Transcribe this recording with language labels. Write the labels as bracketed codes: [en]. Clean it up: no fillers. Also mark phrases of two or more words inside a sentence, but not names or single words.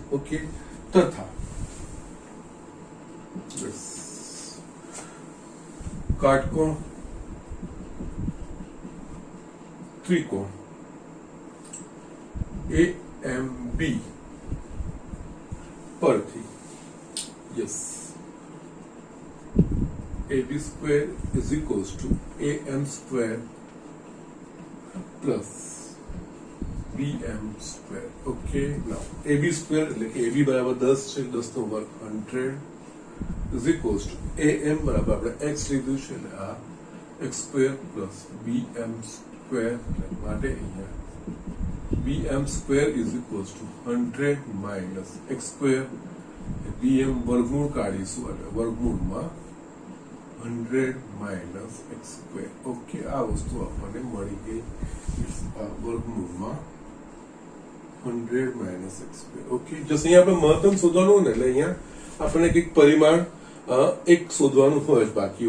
[en] ઓકે, [gu] તથા કાટકોણ ત્રિકોણ AMB પરથી યસ [en] AB square is equals to AM square plus BM square. Okay, now AB square [gu] એટલે કે AB બરાબર 10 છે, 10 નો વર્ગ 100 [en] is equals to AM [gu] બરાબર આપણે x લીધું છે એટલે આ [en] x square plus BM square [gu] એટલે માટે અહીંયા [en] BM square is equals to 100 minus x square. [gu] BM વર્ગમૂળ કાઢીશું એટલે વર્ગમૂળમાં [en] 100 minus x square. [gu] ઓકે, આ વસ્તુ આપણને મળી ગઈ. આ વર્ગમૂળમાં [en] 100 minus x square. [gu] ઓકે, જસ્ટ અહીંયા આપણે મહત્તમ શોધવાનું ને એટલે અહીંયા આપણને કંઈક પરિમાણ એક શોધવાનું હોય જ બાકી.